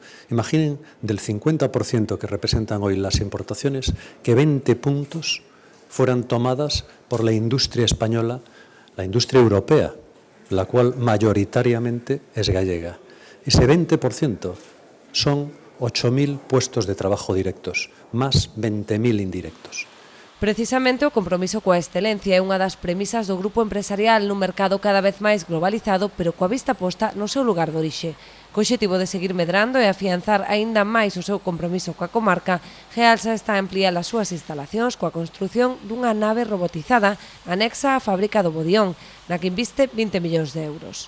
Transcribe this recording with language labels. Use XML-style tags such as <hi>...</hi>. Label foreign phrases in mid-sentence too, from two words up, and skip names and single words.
<es>Imaginen del 50% que representan hoy las importaciones, que 20 puntos fueran tomadas por la industria española, la industria europea, la cual mayoritariamente es gallega. Ese 20% son 8.000 puestos de trabajo directos, más 20.000 indirectos.</es> <gl>Precisamente o compromiso coa excelencia é unha das premisas do grupo empresarial nun mercado cada vez máis globalizado, pero coa vista posta no seu lugar de orixe. Co obxectivo de seguir medrando e afianzar aínda máis o seu compromiso coa comarca, Gealsa está a ampliar as súas instalacións coa construción dunha nave robotizada anexa á fábrica do Bodión, na que inviste 20 millóns de euros.</gl>